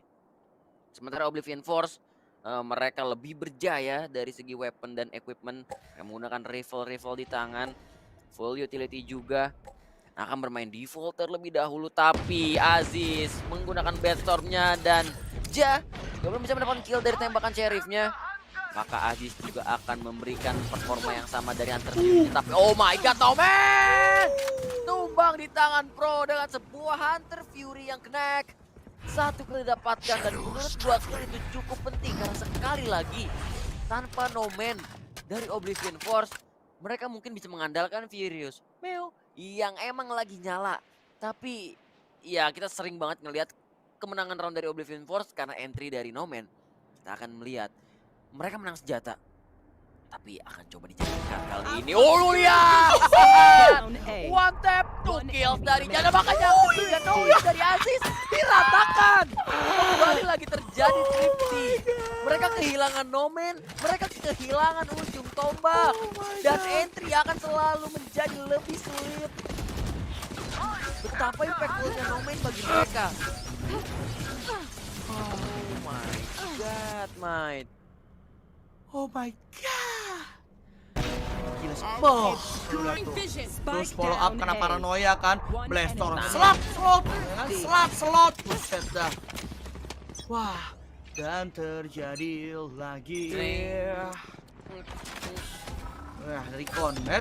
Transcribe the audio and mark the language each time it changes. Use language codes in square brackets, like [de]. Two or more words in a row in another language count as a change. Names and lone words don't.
[id] Sementara Oblivion Force mereka lebih berjaya dari segi weapon dan equipment, menggunakan rifle di tangan, [en] full utility [id] juga. Akan bermain default terlebih dahulu, tapi Aziz menggunakan Batstorm-nya dan Ja belum bisa mendapatkan kill dari tembakan Sheriff-nya. Maka Aziz juga akan memberikan performa yang sama dari Hunter Fury. Tapi [en] oh my god, [id] Nomen! Tumbang di tangan Pro dengan sebuah Hunter Fury yang connect. 1 kill didapatkan dan menurut gua kill itu cukup penting karena sekali lagi tanpa Nomen dari Oblivion Force mereka mungkin bisa mengandalkan Furious Mew yang emang lagi nyala. Tapi ya kita sering banget ngelihat kemenangan round dari Oblivion Force karena entry dari Nomen. Kita akan melihat mereka menang senjata, tapi akan coba dijadikan kali ini. Oh lu lihat, [en] one tap, [id] 2 kills dari Jana, makanya ketiga Nomen dari Aziz diratakan. Kembali lagi terjadi tripti. Mereka kehilangan Nomen, mereka kehilangan ujung tombak, dan entry akan selalu menjadi lebih sulit. Betapa impactfulnya Nomen bagi mereka. [en] Oh my god, mate. Oh my god. [id] Gila boh. Terus [en] follow up [id] karena paranoia kan. Blastor slot. Buset dah. Wah, dan terjadi lagi. Nah, dari Connect.